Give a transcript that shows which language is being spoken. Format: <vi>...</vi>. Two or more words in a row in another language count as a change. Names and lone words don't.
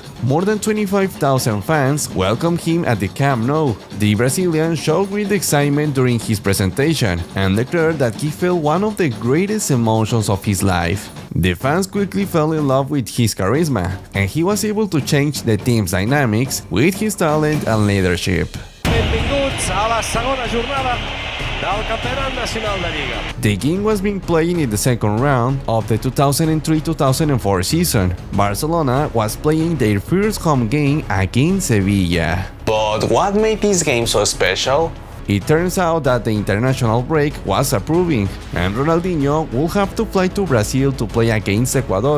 <en>More than 25,000 fans welcomed him at the Camp Nou. The Brazilian showed great excitement during his presentation and declared that he felt one of the greatest emotions of his life. The fans quickly fell in love with his charisma, and he was able to change the team's dynamics with his talent and leadership.</en> <ca>Benvinguts a la segona jornada del Campionat Nacional de Lliga.</ca> <en>The game was being played in the second round of the 2003-2004 season. Barcelona was playing their first home game against Sevilla. But what made this game so special? It turns out that the international break was approving, and Ronaldinho will have to fly to Brazil to play against Ecuador.</en>